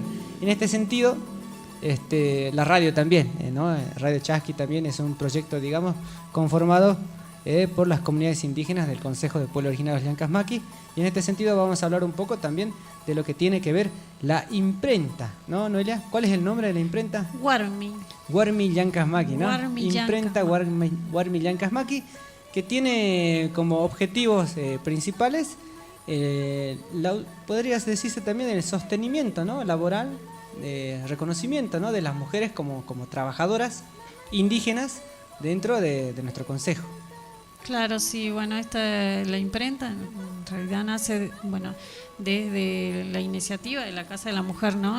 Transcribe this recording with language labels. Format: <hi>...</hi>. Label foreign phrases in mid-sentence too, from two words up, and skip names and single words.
<es>En este sentido, la radio también, ¿no? Radio Chasqui también es un proyecto, digamos, conformado por las comunidades indígenas del Consejo de Pueblos Originarios Llancas Maqui, y en este sentido vamos a hablar un poco también de lo que tiene que ver la imprenta, ¿no, Noelia? ¿Cuál es el nombre de la imprenta? Warmi. Warmi Llancas Maqui, ¿no? Warmi Imprenta Warmi Llancas Maqui, que tiene como objetivos principales, podrías decirse también el sostenimiento, ¿no?, laboral, reconocimiento, ¿no?, de las mujeres como trabajadoras indígenas dentro de nuestro consejo. Claro, sí, bueno, la imprenta en realidad nace, bueno, desde la iniciativa de la Casa de la Mujer, ¿no?</es>